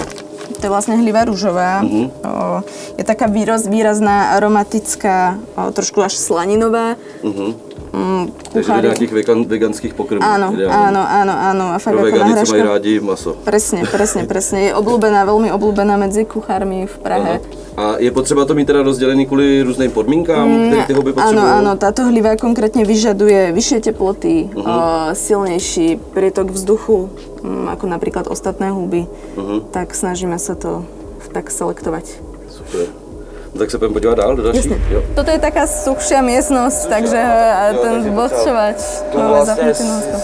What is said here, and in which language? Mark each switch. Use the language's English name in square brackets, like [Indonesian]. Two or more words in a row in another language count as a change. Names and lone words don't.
[Slovak] To je vlastne hliva rúžová. Je taká výrazná, aromatická, trošku až slaninová. [Czech] Takže do nějakých veganských pokrmů. [Slovak] Áno. A fakt [Czech] pro [Slovak] ako vegany, nahrážka. [Czech] co mají rádi maso. [Slovak] Presne. Je obľúbená, veľmi obľúbená medzi kuchármi v Prahe. [Czech] A je potřeba to mít teda rozdělený kvůli různým podmínkám, které ty houby potřebují? [Slovak] Áno, táto hliva konkrétne vyžaduje vyššie teploty, silnejší prítok vzduchu, ako napríklad ostatné huby. Tak snažíme sa to tak selektovať. Super. No tak sa budem podívať dál do dalších. Toto je taká suchšia miestnosť, takže ten bodčovač máme zapnutý non-stop.